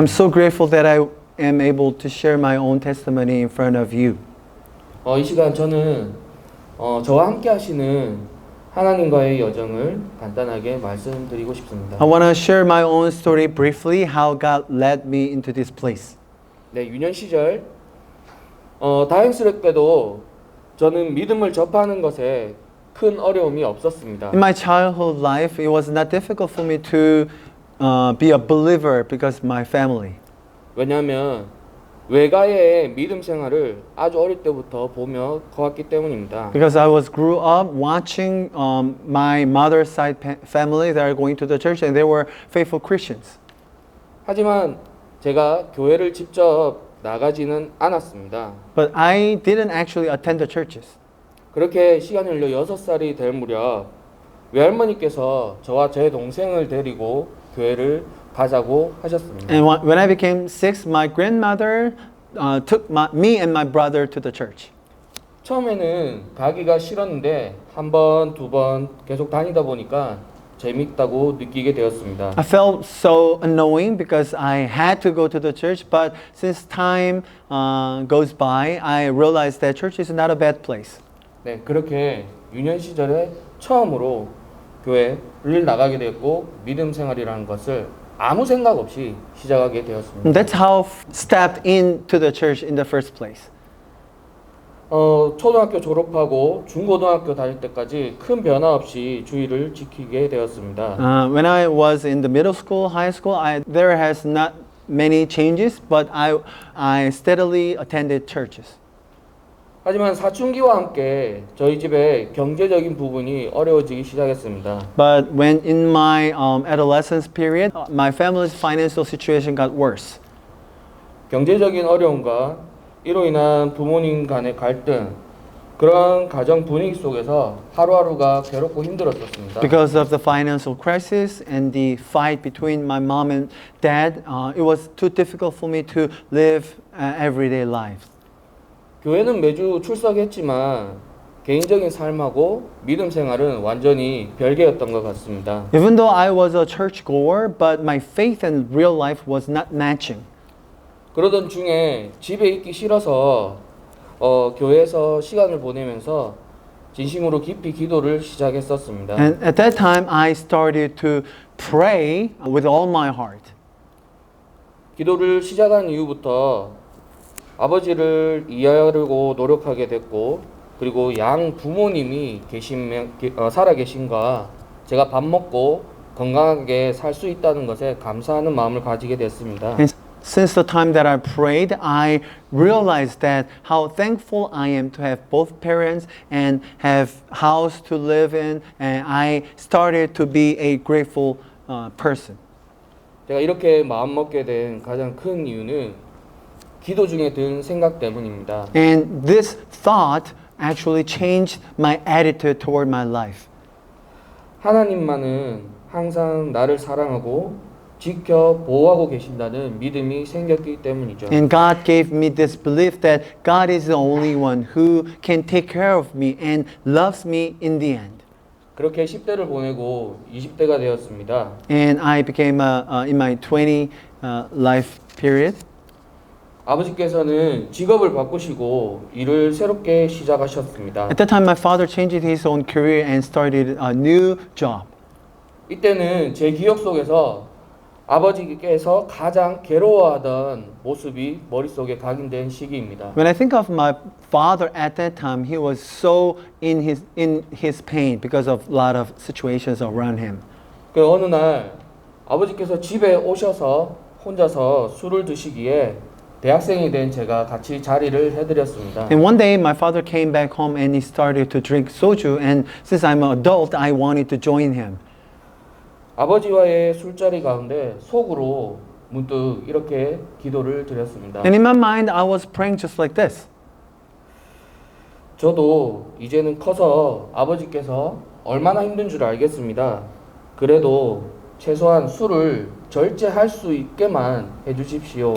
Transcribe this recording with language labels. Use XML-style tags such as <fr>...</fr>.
<en>I'm so grateful that I am able to share my own testimony in front of you.</en> <ko>이 시간 저는 저와 함께 하시는 하나님과의 여정을 간단하게 말씀드리고 싶습니다.</ko> <en>I want to share my own story briefly, how God led me into this place.</en> <ko>네, 유년 시절 다행스럽게도 저는 믿음을 접하는 것에 큰 어려움이 없었습니다.</ko> <en>In my childhood life, it was not difficult for me to be a believer because of my family.</en> <ko>왜냐하면 외가의 믿음 생활을 아주 어릴 때부터 보며 커왔기 때문입니다.</ko> <en>Because I grew up watching my mother's side family that are going to the church and they were faithful Christians.</en> <ko>하지만 제가 교회를 직접 나가지는 않았습니다.</ko> <en>But I didn't actually attend the churches.</en> <ko>그렇게 시간이 흘려 6살이 될 무렵 외할머니께서 저와 제 동생을 데리고 교회를 가자고 하셨습니다.</ko> <en>And when I became 6, my grandmother took me and my brother to the church.</en> <ko>처음에는 가기가 싫었는데 한 번, 두 번 계속 다니다 보니까 재밌다고 느끼게 되었습니다.</ko> <en>I felt so annoying because I had to go to the church, but since time goes by, I realized that church is not a bad place.</en> <ko>네, 그렇게 유년 시절에 처음으로 교회를 나가게 되었고 믿음 생활이라는 것을 아무 생각 없이 시작하게 되었습니다.</ko> <en>That's how I stepped into the church in the first place.</en> <ko>초등학교 졸업하고 중고등학교 다닐 때까지 큰 변화 없이 주의를 지키게 되었습니다.</ko> <en>When I was in the middle school, high school, there has not many changes, but I steadily attended churches.</en> <ko>하지만 사춘기와 함께 저희 집에 경제적인 부분이 어려워지기 시작했습니다.</ko> <en>But when in my adolescence period, my family's financial situation got worse.</en> <ko>경제적인 어려움과 이로 인한 부모님 간의 갈등, 그런 가정 분위기 속에서 하루하루가 괴롭고 힘들었었습니다.</ko> <en>Because of the financial crisis and the fight between my mom and dad, it was too difficult for me to live everyday life.</en> <ko>교회는 매주 출석했지만 개인적인 삶하고 믿음 생활은 완전히 별개였던 것 같습니다.</ko> <en>Even though I was a churchgoer, but my faith and real life was not matching.</en> <ko>그러던 중에 집에 있기 싫어서 교회에서 시간을 보내면서 진심으로 깊이 기도를 시작했었습니다.</ko> <en>And at that time, I started to pray with all my heart.</en> <ko>기도를 시작한 이후부터 아버지를 이해하려고 노력하게 됐고, 그리고 양 부모님이 살아계신과 제가 밥 먹고 건강하게 살 수 있다는 것에 감사하는 마음을 가지게 됐습니다.</ko> <en>And since the time that I prayed, I realized that how thankful I am to have both parents and have house to live in, and I started to be a grateful person.</en> <ko>제가 이렇게 마음 먹게 된 가장 큰 이유는 기도 중에 든 생각 때문입니다.</ko> <en>And this thought actually changed my attitude toward my life.</en> <ko>하나님만은 항상 나를 사랑하고 지켜 보호하고 계신다는 믿음이 생겼기 때문이죠.</ko> <en>And God gave me this belief that God is the only one who can take care of me and loves me in the end.</en> <ko>그렇게 10대를 보내고 20대가 되었습니다.</ko> <en>And I became in my 20 life period.</en> <ko>아버지께서는 직업을 바꾸시고 일을 새롭게 시작하셨습니다.</ko> <en>At that time, my father changed his own career and started a new job.</en> <ko>이때는 제 기억 속에서 아버지께서 가장 괴로워하던 모습이 머릿속에 각인된 시기입니다.</ko> <en>When I think of my father at that time, he was so in his pain because of a lot of situations around him.</en> <ko>그 어느 날 아버지께서 집에 오셔서 혼자서 술을 드시기에 대학생이 된 제가 같이 자리를 해드렸습니다.</ko> <en>And one day, my father came back home and he started to drink soju. And since I'm an adult, I wanted to join him.</en> <ko>아버지와의 술자리 가운데 속으로 문득 이렇게 기도를 드렸습니다.</ko> <en>And in my mind, I was praying just like this.</en> <ko>저도 이제는 커서 아버지께서 얼마나 힘든 줄 알겠습니다. 그래도 최소한 술을 절제할 수 있게만 해주십시오.</ko>